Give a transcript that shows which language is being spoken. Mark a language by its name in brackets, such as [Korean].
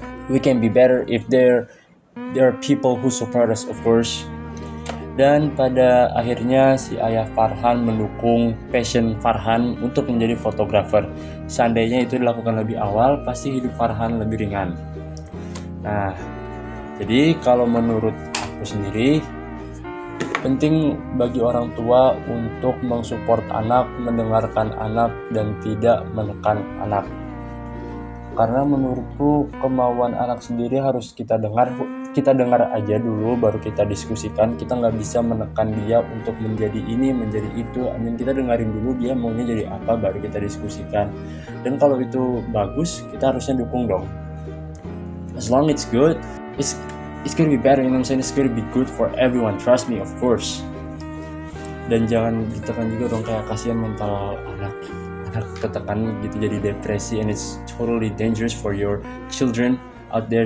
[English] we can be better if there are people who support us, of course. [Indonesian] Dan pada akhirnya si ayah Farhan mendukung passion Farhan untuk menjadi fotografer. Seandainya itu dilakukan lebih awal, pasti hidup Farhan lebih ringan. Nah, jadi kalau menurut aku sendiri, penting bagi orang tua untuk mensupport anak, mendengarkan anak, dan tidak menekan anak. Karena menurutku kemauan anak sendiri harus kita dengar aja dulu, baru kita diskusikan. Kita nggak bisa menekan dia untuk menjadi ini, menjadi itu. Kita dengerin dulu dia maunya jadi apa, baru kita diskusikan. Dan kalau itu bagus, kita harusnya dukung dong. [English] As long it's good, it's gonna be better, it's gonna be good for everyone, trust me, of course. [Indonesian] Dan jangan ditekan juga dong, kayak kasihan mental anak ketekan gitu jadi depresi, [English] and it's totally dangerous for your children out there.